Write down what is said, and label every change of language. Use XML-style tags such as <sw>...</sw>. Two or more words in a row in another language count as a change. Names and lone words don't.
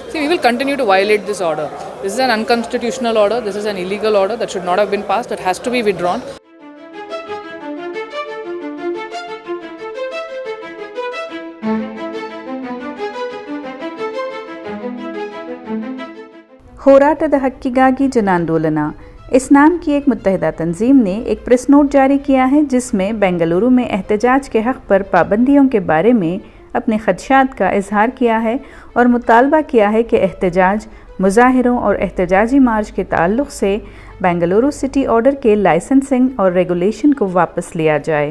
<en>See, we will continue to violate this order. This is an unconstitutional order. This is an illegal order that should not have been passed. That has to be withdrawn.</en> <ur>ಹೋರಾಟದ ಹಕ್ಕಿಗಾಗಿ ಜನಾಂದೋಲನ اس نام کی ایک متحدہ تنظیم نے ایک پریس نوٹ جاری کیا ہے جس میں بنگلورو میں احتجاج کے حق پر پابندیوں کے بارے میں اپنے خدشات کا اظہار کیا ہے اور مطالبہ کیا ہے کہ احتجاج، مظاہروں اور احتجاجی مارچ کے تعلق سے بنگلورو سٹی آرڈر کے لائسنسنگ اور ریگولیشن کو واپس لیا جائے.</ur>